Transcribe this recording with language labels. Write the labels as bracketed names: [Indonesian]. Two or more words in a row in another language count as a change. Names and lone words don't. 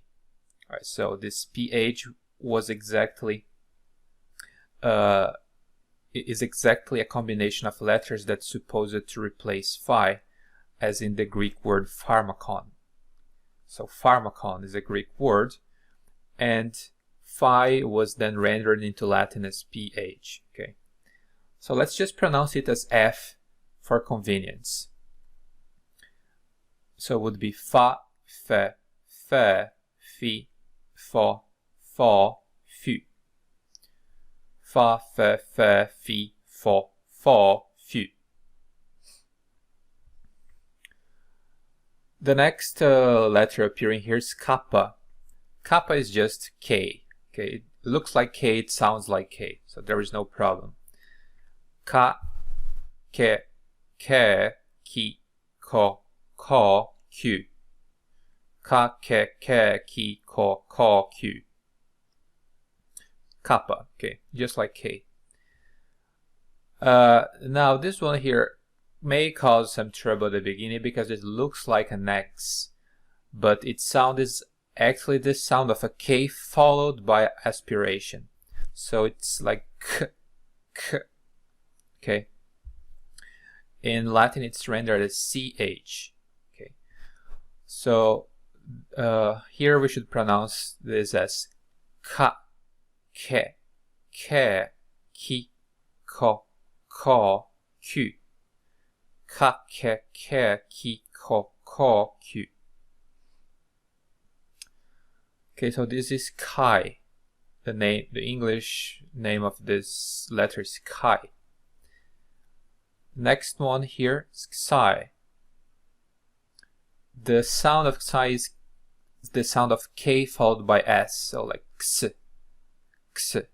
[English] All right, so this PH was exactly is exactly a combination of letters that's supposed to replace phi, as in the Greek word pharmakon. So pharmakon is a Greek word, and phi was then rendered into Latin as PH. Okay, so let's just pronounce it as F for convenience. So it would be fa, fe, fi, fo, fu. Fa, fe, fi, fo, fu. The next letter appearing here is kappa. Kappa is just K. Okay, it looks like K, it sounds like K, so there is no problem. Ka, ke, ki, ko, q. Ka, ke, ki, ko, q. Kappa, okay, just like K. Now this one here may cause some trouble at the beginning because it looks like an X, but its sound is actually the sound of a K followed by aspiration. So it's like k, k, okay? In Latin, it's rendered as CH, okay? So here we should pronounce this as ka, ke, ke, ki, ko, ku. Ka, ke, ki, ko, ku. Okay, so this is Kai. The English name of this letter is Kai. Next one here is Xi. The sound of Xi is the sound of K followed by S, so like X, X.